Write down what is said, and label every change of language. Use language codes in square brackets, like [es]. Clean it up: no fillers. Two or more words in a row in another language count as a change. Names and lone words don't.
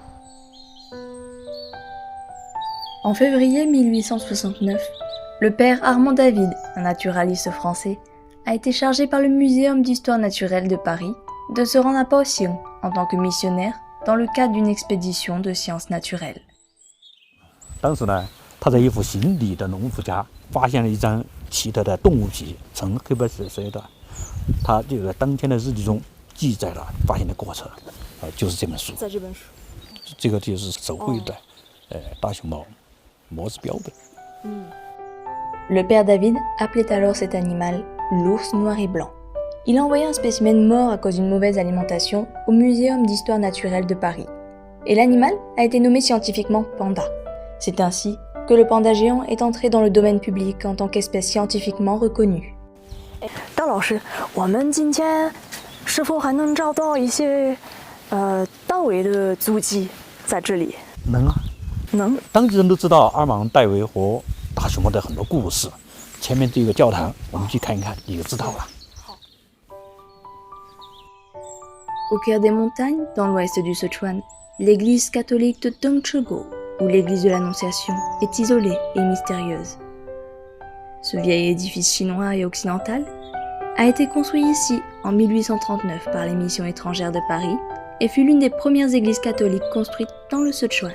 [fr] En février 1869, le père Armand David, un naturaliste français, a été chargé par le Muséum d'histoire naturelle de Paris de se rendre à Baoxiong en tant que missionnaire dans le cadre d'une expédition de sciences naturelles. [zh] 当时呢，他在一户姓李的农夫家发现了一张奇特的动物皮，呈黑白色的。他就在当天的日记中记载了发现的过程，就是这本书。在这本书，这个就是手绘的，大熊猫模子标本。 [fr] Le père David appelait alors cet animal l'ours noir et blanc. Il a envoyé un spécimen mort à cause d'une mauvaise alimentation au Muséum d'histoire naturelle de Paris. Et l'animal a été nommé scientifiquement panda. C'est ainsi que le panda géant est entré dans le domaine public en tant qu'espèce scientifiquement reconnue. [zh] 张老师，我们今天是否还能找到一些戴维的足迹在这里？能啊，能。当地人都知道阿芒、戴维和大熊猫的很多故事。前面这个教堂，我们去看一看，你就知道了。 [fr] Au cœur des montagnes, dans l'ouest du Sichuan, l'église catholique de Dongchugo, ou l'église de l'Annonciation, est isolée et mystérieuse. Ce vieil édifice chinois et occidental a été construit ici en 1839 par les missions étrangères de Paris et fut l'une des premières églises catholiques construites dans le Sichuan.